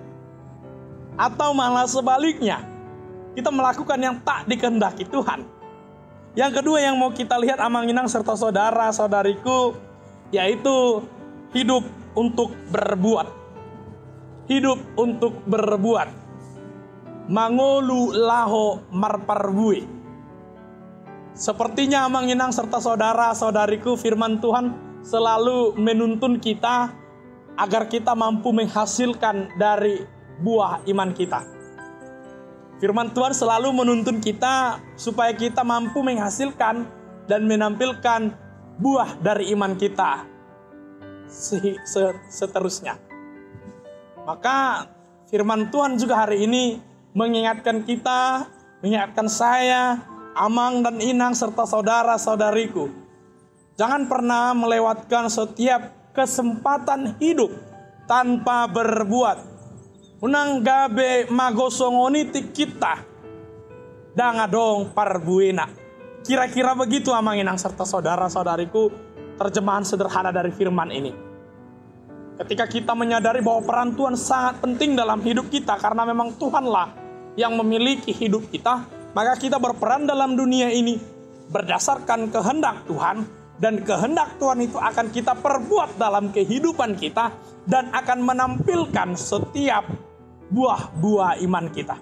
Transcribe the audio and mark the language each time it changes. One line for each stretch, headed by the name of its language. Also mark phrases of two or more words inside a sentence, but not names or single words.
Indonesian: Atau malah sebaliknya, kita melakukan yang tak dikehendaki Tuhan? Yang kedua yang mau kita lihat amanginang serta saudara-saudariku, yaitu hidup untuk berbuat. Hidup untuk berbuat.
Batak Toba: Mangolu laho marparbui.
Indonesian: Sepertinya amanginang serta saudara-saudariku, firman Tuhan selalu menuntun kita agar kita mampu menghasilkan dari buah iman kita. Firman Tuhan selalu menuntun kita supaya kita mampu menghasilkan dan menampilkan buah dari iman kita seterusnya. Maka firman Tuhan juga hari ini mengingatkan kita, mengingatkan saya, Amang dan Inang serta saudara-saudariku. Jangan pernah melewatkan setiap kesempatan hidup tanpa berbuat.
Batak Toba: Unang gabe magosongonitik kita dangadong parbuena.
Indonesian: Kira-kira begitu amanginang serta saudara-saudariku terjemahan sederhana dari firman ini. Ketika kita menyadari bahwa peran Tuhan sangat penting dalam hidup kita karena memang Tuhanlah yang memiliki hidup kita, maka kita berperan dalam dunia ini berdasarkan kehendak Tuhan, dan kehendak Tuhan itu akan kita perbuat dalam kehidupan kita dan akan menampilkan setiap buah-buah iman kita.